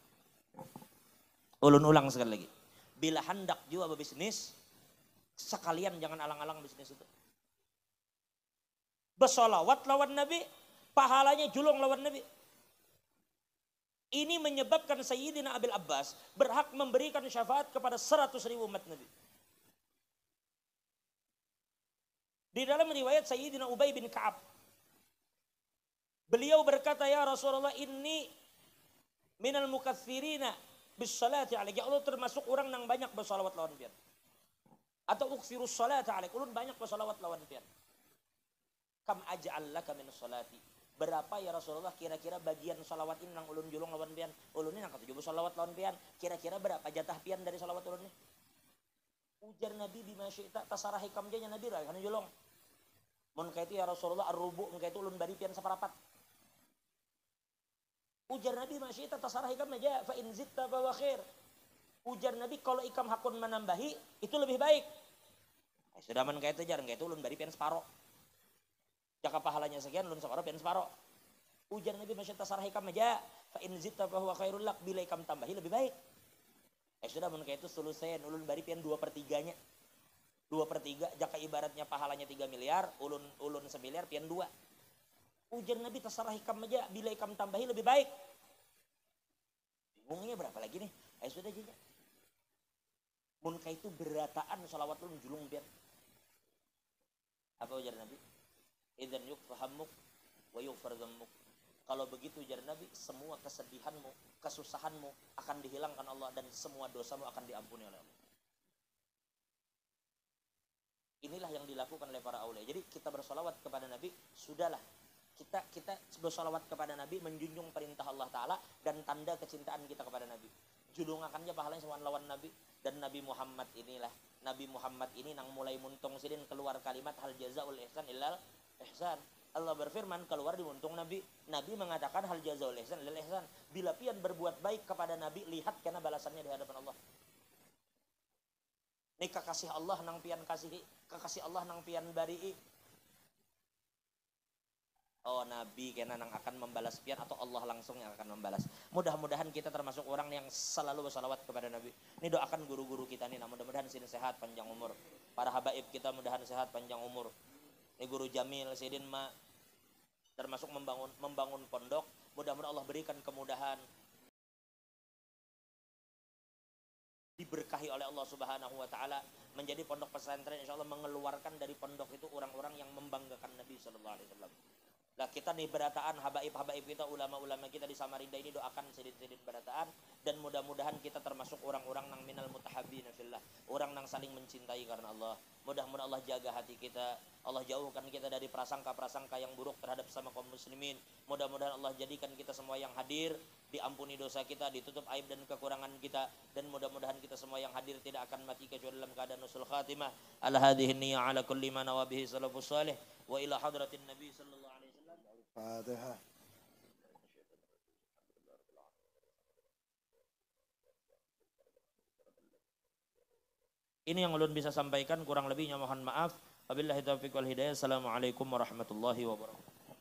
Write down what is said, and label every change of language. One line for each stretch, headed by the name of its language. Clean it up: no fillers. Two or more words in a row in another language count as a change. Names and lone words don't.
Banjar: Ulun ulang sekali lagi.
Indonesian: Bila hendak juga berbisnis, sekalian jangan alang-alang bisnis itu.
Banjar: Bersolawat lawan Nabi, pahalanya julung lawan Nabi.
Indonesian: Ini menyebabkan Sayyidina Abil Abbas berhak memberikan syafaat kepada 100.000 umat Nabi. Di dalam riwayat Sayyidina Ubay bin Ka'ab, beliau berkata,
Arabic: يا رسول الله, إني من المكثرين بالصلاة عليك. يا الله,
Banjar: termasuk orang yang banyak bersalawat lawan pian. Atau
Arabic: أكثر الصلاة عليك,
Banjar: ulun banyak bersalawat lawan pian.
Arabic: كم أجعل لك من صلاتي.
Banjar: Berapa ya Rasulullah kira-kira bagian salawat ini nang ulun julung lawan pian? Ulun ini nang ketujuh salawat lawan pian. Kira-kira berapa jatah pian dari salawat ulun ini? Ujar Nabi
Arabic: بما شئت,
Banjar: tasarah hikam janya Nabi lah kana julung. Mun kaitu
Arabic: يا رسول الله الربع,
Banjar: mun kaitu ulun bari pian saparapat. Ujar Nabi
Arabic: ما شئت
Banjar: tasarah hikam aja,
Arabic: فإن زدت فو خير.
Banjar: Ujar Nabi, kalau ikam hakun menambahi itu lebih baik. Sudah man kaitu jarang kaitu ulun bari pian separo. Jaka pahalanya sekian, ulun separo pian separo. Ujar Nabi
Arabic: ما شئت
Banjar: tasarah hikam aja,
Arabic: فإن زدت فهو خير لك,
Banjar: bila ikam tambahi lebih baik. Sudah mun kaitu sulusen, ulun bari pian 2/3-nya. 2/3, jaka ibaratnya pahalanya 3 miliar, ulun 1 miliar, pian 2. Ujar Nabi tasarah hikam aja, bila ikam tambahi lebih baik.
Indonesian: Bingungnya berapa lagi nih? Sudah aja.
Banjar: Mun kaitu berataan salawat ulun julung pian. Apa ujar Nabi?
Arabic: إذن يكفى همك ويغفر ذنبك.
Banjar: Kalau begitu ujar Nabi,
Indonesian: semua kesedihanmu, kesusahanmu akan dihilangkan Allah dan semua dosamu akan diampuni oleh Allah. Inilah yang dilakukan oleh para aulia. Jadi kita bersolawat kepada Nabi, sudahlah. Kita bersolawat kepada Nabi, menjunjung perintah Allah Ta'ala dan tanda kecintaan kita kepada Nabi.
Banjar: Julungakannya pahalanya semua lawan Nabi. Dan Nabi Muhammad inilah. Nabi Muhammad ini nang mulai muntung sidin keluar kalimat
Arabic: هل جزاء الإحسان إلا الإحسان.
Banjar: Allah berfirman keluar di muntung Nabi.
Indonesian: Nabi mengatakan
Arabic: هل جزاء الإحسان إلا الإحسان.
Indonesian: Bila pian berbuat baik kepada Nabi, lihat karena balasannya di hadapan Allah.
Banjar: Ini kekasih Allah nang pian kasihi, kekasih Allah nang pian barii. Oh, Nabi kena nang akan membalas pian atau Allah langsung yang akan membalas.
Indonesian: Mudah-mudahan kita termasuk orang yang selalu bersalawat kepada Nabi. Ini doakan guru-guru kita nih, nah mudah-mudahan sidin sehat panjang umur. Para habaib kita mudahan sehat panjang umur. Ini guru Jamil sidin ma termasuk membangun pondok. Mudah-mudahan Allah berikan kemudahan. Diberkahi oleh Allah
Arabic: سبحانه وتعالى
Indonesian: menjadi pondok pesantren, insyaallah mengeluarkan dari pondok itu orang-orang yang membanggakan Nabi
Arabic: صلى الله عليه وسلم.
Indonesian: Lah kita nih berataan habaib-habaib kita, ulama-ulama kita di Samarinda ini doakan sedikit-sedikit berataan dan mudah-mudahan kita termasuk orang-orang nang
Arabic: من المتحابين في الله,
Indonesian: orang nang saling mencintai karena Allah. Mudah-mudahan Allah jaga hati kita, Allah jauhkan kita dari prasangka-prasangka yang buruk terhadap sama kaum muslimin. Mudah-mudahan Allah jadikan kita semua yang hadir diampuni dosa kita, ditutup aib dan kekurangan kita, dan mudah-mudahan kita semua yang hadir tidak akan mati kecuali dalam keadaan
Arabic: حسن الخاتمة. على هذه النية على كل ما نوى به السلف الصالح وإلى حضرة النبي صلى الله عليه وسلم. Fatihah.
Indonesian: Ini yang ulun bisa sampaikan, kurang lebihnya mohon maaf.
Arabic: وبالله التوفيق والهداية. السلام عليكم ورحمة الله وبركاته.